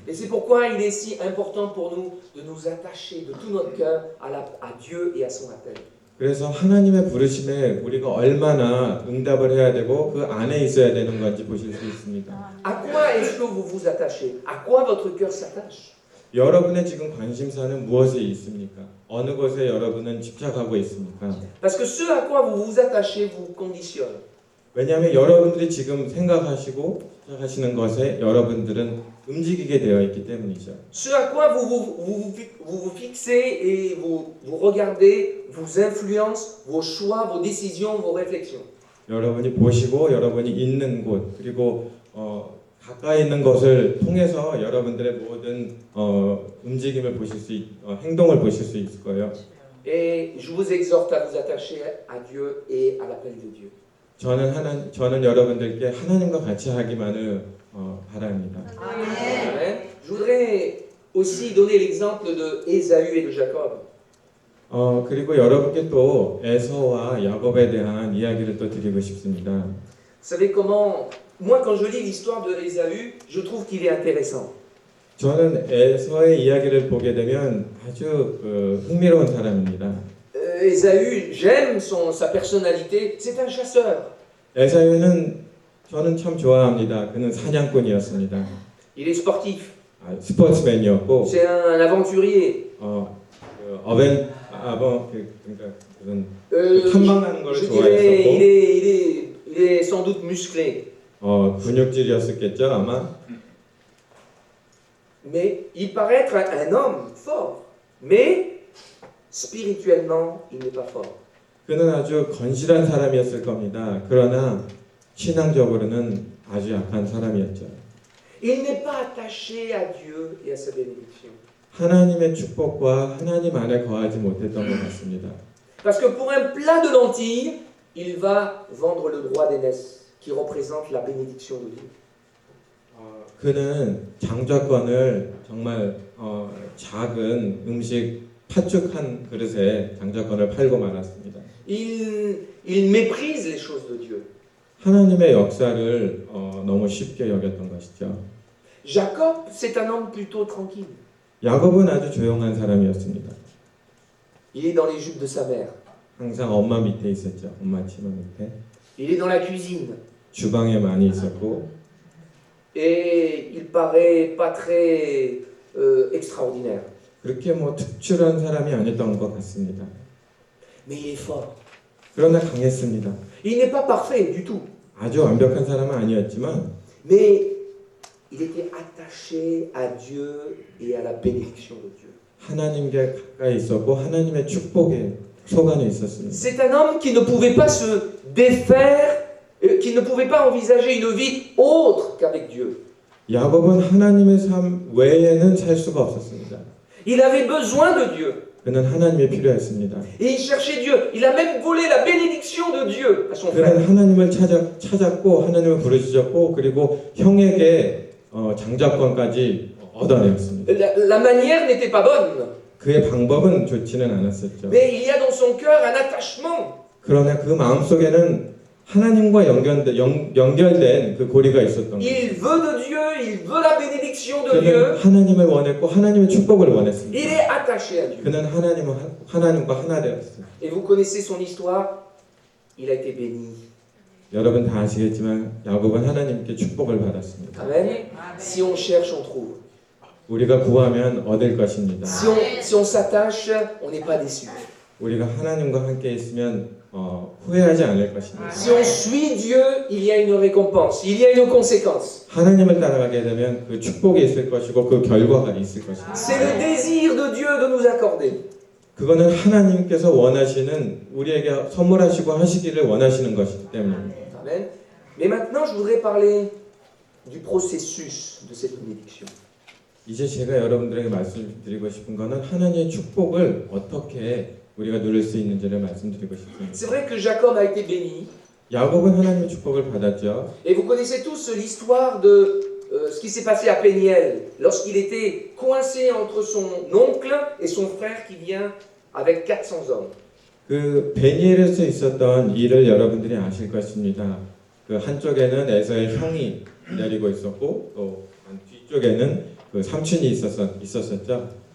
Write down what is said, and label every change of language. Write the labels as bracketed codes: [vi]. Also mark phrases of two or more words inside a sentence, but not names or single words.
[fr] Et c'est pourquoi il est si important pour nous de nous attacher de tout notre cœur à Dieu et à son appel. [ko] 그래서 하나님의 부르심에 우리가 얼마나 응답을 해야 되고 그 안에 있어야 되는 건지 보실 수 있습니다. [fr] À quoi est-ce que vous vous attachez? À quoi votre cœur s'attache? [ko] 여러분의 지금 관심사는 무엇에 있습니까? 어느 것에 여러분은 집착하고 있습니까? [fr] Parce que ce à quoi vous vous attachez vous conditionne. [ko] 왜냐하면 여러분들이 지금 생각하시고 집착하시는 것에 여러분들은 움직이게 되어 있기 때문이죠. [fr] Ce à quoi vous fixez et vous regardez vous influence vos choix, vos décisions, vos réflexions. [ko] 여러분이 보시고 여러분이 있는 곳 그리고 가까이 있는 것을 통해서 여러분들의 모든 움직임을 보실 수 행동을 보실 수 있을 거예요. [fr] Et je vous exhorte à vous attacher à Dieu et à l'appel de Dieu. [ko] 저는 여러분들께 하나님과 같이 하기만을 바랍니다. Amen. [fr] Je voudrais aussi donner l'exemple de Ésaü et de Jacob. [ko] 그리고 여러분께 또 에서와 야곱에 대한 이야기를 또 드리고 싶습니다. [fr] Vous savez comment, moi quand je lis l'histoire de Ésaü, je trouve qu'il est intéressant. [ko] 저는 에서의 이야기를 보게 되면 아주 흥미로운 사람입니다. [fr] Ésaü, j'aime sa personnalité, c'est un chasseur. [ko] 에사유는 저는 참 좋아합니다. 그는 사냥꾼이었습니다. [fr] Il est sportif, [ko] 스포츠맨이었고 [fr] c'est un aventurier. [ko] 그러니까 그런 Euh, 탐방하는 걸 [fr] je dirais, [ko] 좋아했었고 [fr] il est sans doute musclé. [ko] 근육질이었겠죠 아마. [fr] Mais il paraît être un homme fort. Mais spirituellement, il n'est pas fort. [ko] 그는 아주 건실한 사람이었을 겁니다. 그러나 신앙적으로는 아주 약한 사람이었죠. [fr] Il n'est pas attaché à Dieu et à sa bénédiction. [ko] 하나님의 축복과 하나님 안에 거하지 못했던 것 같습니다. [fr] Parce que pour un plat de lentilles, il va vendre le droit d'aînesse, qui représente la bénédiction de Dieu. [ko] 그는 장자권을 정말 작은 음식 팥죽 한 그릇에 장자권을 팔고 말았습니다. [fr] Il méprise les choses de Dieu. [ko] 하나님의 역사를 너무 쉽게 여겼던 것이죠. [fr] Jacob, c'est un homme plutôt tranquille. [ko] 야곱은 아주 조용한 사람이었습니다. [fr] Il est dans les jupes de sa mère. [ko] 항상 엄마 밑에 있었죠. 엄마 치마 밑에. [fr] Il est dans la cuisine. [ko] 주방에 많이 있었고 [fr] Et il paraît pas très extraordinaire. [ko] 그렇게 뭐 특출한 사람이 아니었던 것 같습니다. [fr] Mais il est fort. [ko] 그러나 강했습니다. [fr] Il n'est pas parfait du tout. [ko] 아주 완벽한 사람은 아니었지만 [fr] Mais il était attaché à Dieu et à la bénédiction de Dieu. [ko] 하나님께 가까이 있었고 하나님의 축복에 소관해 있었습니다. [fr] C'est un homme qui ne pouvait pas se défaire, qui ne pouvait pas envisager une vie autre qu'avec Dieu. [ko] 야곱은 하나님의 삶 외에는 살 수가 없었습니다. [fr] Il avait besoin de Dieu. [ko] 그는 하나님이 필요했습니다. [fr] Et il cherchait Dieu. Il a même volé la bénédiction de Dieu à son [ko] 그는 [fr] frère. [ko] 하나님을 찾았고 하나님을 부르짖었고 그리고 형에게 장자권까지 얻어내었습니다. [fr] La manière n'était pas bonne. [ko] 그의 방법은 좋지는 않았었죠. [fr] Mais il y a dans son cœur un attachement. [ko] 그러나 그 마음속에는 하나님과 연결된 그 고리가 있었던 거예요. [fr] Il veut de Dieu, il veut la bénédiction de [ko] 그는 [fr] Dieu. [ko] 하나님을 원했고 하나님의 축복을 원했습니다. [fr] Il est attaché à Dieu. [ko] 그는 하나님과 하나 되었어요. [fr] Et vous connaissez son histoire. Il a été béni. [ko] 여러분 다 아시겠지만 야곱은 하나님께 축복을 받았습니다. [fr] Amen. Si on cherche, on trouve. [ko] 우리가 구하면 얻을 것입니다. [fr] Si on s'attache, on n'est pas déçu. [ko] 우리가 하나님과 함께 있으면 후회하지 않을 것입니다. [fr] Si on suit Dieu, il y a une récompense, il y a une conséquence. [ko] 하나님을 따라가게 되면 그 축복이 있을 것이고 그 결과가 있을 것입니다. [fr] C'est le désir de Dieu de nous accorder. [ko] 그거는 하나님께서 원하시는 우리에게 선물하시고 하시기를 원하시는 것이기 때문입니다. Amen. [fr] Mais maintenant, je voudrais parler du processus de cette bénédiction. [ko] 이제 제가 여러분들에게 말씀드리고 싶은 것은 하나님의 축복을 어떻게 우리가 누릴 수 있는지를 말씀드리고 싶습니다. [fr] C'est vrai que Jacob a été béni. [ko] 야곱은 하나님의 축복을 받았죠. [fr] Et vous connaissez tous l'histoire de ce qui s'est passé à Péniel, lorsqu'il était coincé entre son oncle et son frère qui vient avec 400 hommes. [ko] 그 베니엘에서 있었던 일을 여러분들이 아실 것입니다. 그 한쪽에는 에서의 형이 기다리고 있었고 또 뒤쪽에는 그 삼촌이 있었었죠.